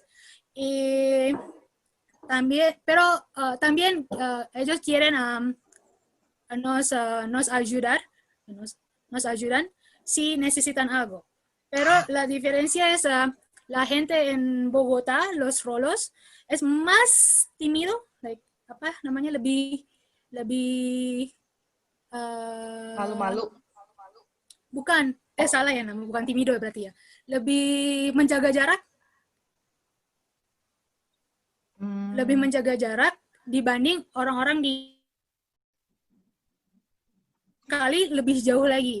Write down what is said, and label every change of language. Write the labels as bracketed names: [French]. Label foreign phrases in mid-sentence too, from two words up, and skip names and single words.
[Spanish] Y también, ellos quieren nos ayudan si necesitan algo. Pero la diferencia es la gente en Bogotá, los rolos, es más tímido, [Indonesian] lebih malu-malu. bukan, salah ya nama, bukan timido berarti ya. Lebih menjaga jarak, lebih menjaga jarak dibanding orang-orang di kali lebih jauh lagi.